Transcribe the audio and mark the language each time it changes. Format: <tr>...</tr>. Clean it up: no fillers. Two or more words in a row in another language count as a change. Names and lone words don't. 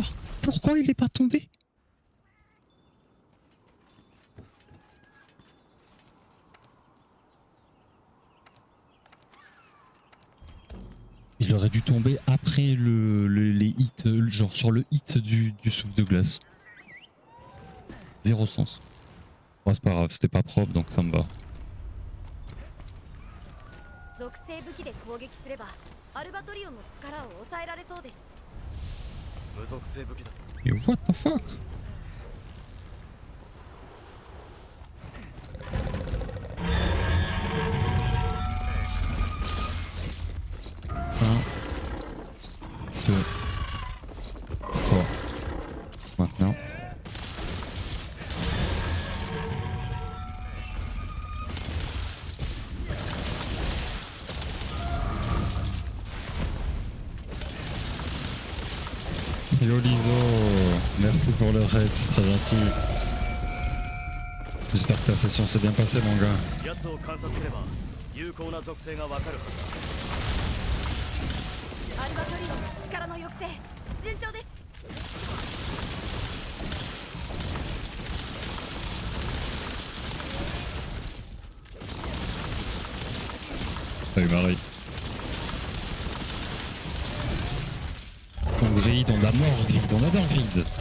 <fr>Pourquoi il est pas tombé? Il aurait dû tomber après les hits, genre sur le hit du souffle de glace. Zéro sens. Bon, c'est pas grave, c'était pas propre donc ça me va.</fr> <ja>属性武器で攻撃すればアルバトリオンの力を抑えられそうです。無属性武器だ。</ja> <en>Yo, what the fuck?</en> <fr>Un, deux, trois. Maintenant. Hello Lizo, merci pour le raid, c'est très gentil. J'espère que ta session s'est bien passée mon gars.</fr> <ja>奴を観察すれば有効な属性がわかるはずだ。アルバトリオンの力の抑制順調です。</ja> <fr>Salut Marie. On grille, on a mort, grille, on adore vide.</fr>